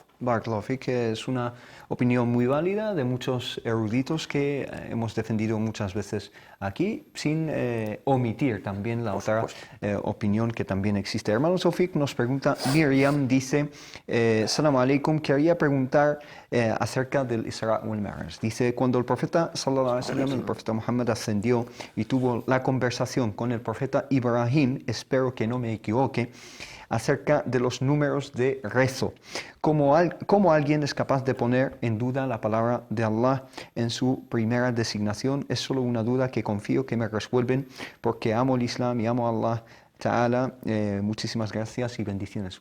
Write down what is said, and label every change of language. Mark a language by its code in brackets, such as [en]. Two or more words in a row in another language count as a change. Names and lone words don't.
[ar] بارك الله فيك, [es] que es una opinión muy válida de muchos eruditos que hemos defendido muchas veces aquí, sin omitir también la otra opinión que también existe. Hermano Sofik nos pregunta, Miriam dice, [ar] السلام عليكم, [es] quería preguntar acerca del [ar] الإسراء والمعراج. [es] Dice, cuando el profeta [ar] صلى الله عليه وسلم, [es] el profeta Muhammad, ascendió y tuvo la conversación con el profeta Ibrahim, espero que no me equivoque, acerca de los números de rezo. ¿Cómo alguien es capaz de poner en duda la palabra de Allah en su primera designación? Es solo una duda que confío que me resuelven, porque amo el Islam y amo a [ar] الله تعالى, [es] muchísimas gracias y bendiciones.